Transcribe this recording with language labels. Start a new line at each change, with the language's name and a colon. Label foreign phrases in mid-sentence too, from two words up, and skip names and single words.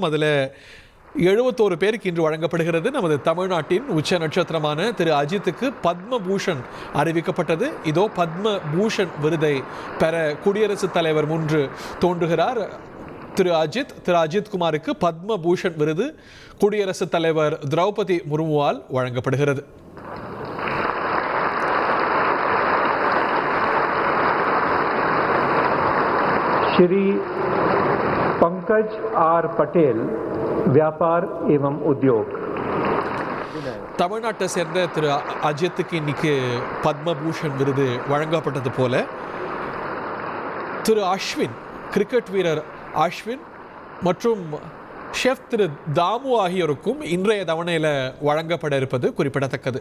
Tamil: அதில் 71 பேருக்கு இன்று வழங்கப்படுகிறது. நமது தமிழ்நாட்டின் உச்ச நட்சத்திரமான திரு அஜித்துக்கு பத்ம பூஷன் அறிவிக்கப்பட்டது. இதோ பத்ம பூஷன் விருதை பெற குடியரசுத் தலைவர் முன்று தோன்றுகிறார். திரு அஜித் குமாருக்கு பத்ம பூஷன் விருது குடியரசுத் தலைவர் திரௌபதி முர்முவால் வழங்கப்படுகிறது.
Hindi: श्री पंकज आर पटेल, व्यापार एवं उद्योग.
Tamil: தமிழ்நாட்டை சேர்ந்த திரு அஜித்துக்கு இன்னைக்கு பத்மபூஷன் விருது வழங்கப்பட்டது போல திரு அஸ்வின், கிரிக்கெட் வீரர் அஸ்வின் மற்றும் ஷெஃப் திரு தாமு ஆகியோருக்கும் இன்றைய தவணையில் வழங்கப்பட இருப்பது குறிப்பிடத்தக்கது.